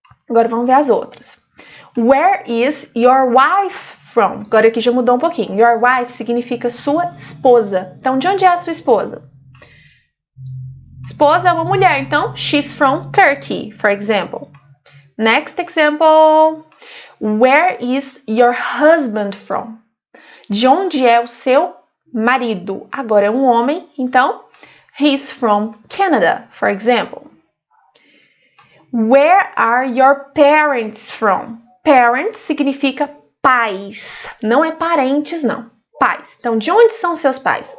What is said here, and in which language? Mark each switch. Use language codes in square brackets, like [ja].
[pt] Agora vamos ver as outras. [en] Where is your wife from? [pt] Agora aqui já mudou um pouquinho. Your wife significa sua esposa. Então, de onde é a sua esposa? Esposa é uma mulher, então [en] she's from Turkey, for example. Next example. Where is your husband from? [pt] De onde é o seu marido? Agora é um homem, então [en] he's from Canada, for example. Where are your parents from? [pt] Parents significa pais, não é parentes, não. Pais. Então, de onde são seus pais?